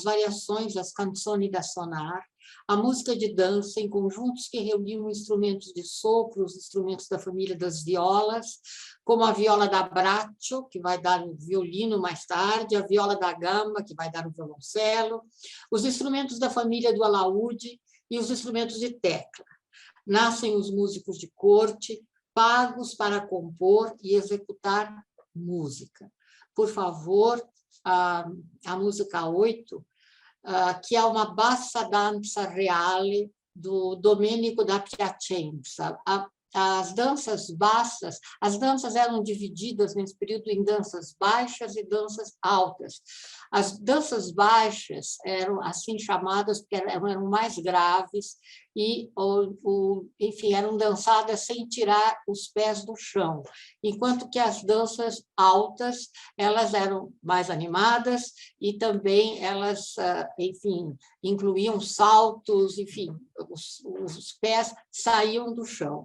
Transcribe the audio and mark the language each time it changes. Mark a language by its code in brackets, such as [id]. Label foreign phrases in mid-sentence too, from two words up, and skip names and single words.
[pt] variações das [it] canzoni da sonar, [pt] a música de dança em conjuntos que reuniam instrumentos de sopro, os instrumentos da família das violas, como a [it] viola da braccio, [pt] que vai dar o violino mais tarde, a [it] viola da gamba, [pt] que vai dar o violoncelo, os instrumentos da família do alaúde e os instrumentos de tecla. Nascem os músicos de corte, pagos para compor e executar música. Por favor, a música 8, que é uma [it] bassa danza reale [pt] do Domenico da Piacenza. As danças bassas, as danças eram divididas nesse período em danças baixas e danças altas. As danças baixas eram assim chamadas porque eram mais graves e, enfim, eram dançadas sem tirar os pés do chão, enquanto que as danças altas elas eram mais animadas e também elas, enfim, incluíam saltos, enfim, os pés saíam do chão.